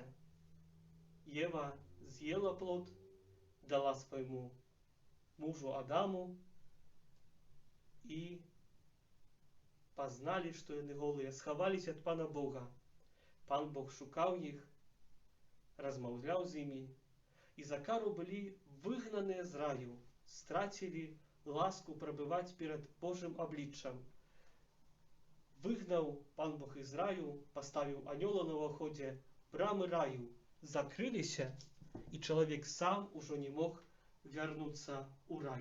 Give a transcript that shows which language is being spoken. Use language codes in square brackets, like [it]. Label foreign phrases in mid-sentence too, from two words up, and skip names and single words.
[uk] Єва з'їла плод, дала своєму мужу Адаму, і познали, що вони голі, сховались від Пана Бога. Пан Бог шукав їх, [be] размаўляў з імі, і за кару былі выгнаныя з раю, страцілі ласку прабываць перад Божым абліччам. Выгнаў Пан Бог з раю, паставіў анёла на ўваходзе, брамы раю закрыліся, і чалавек сам ужо не мог вярнуцца ў рай.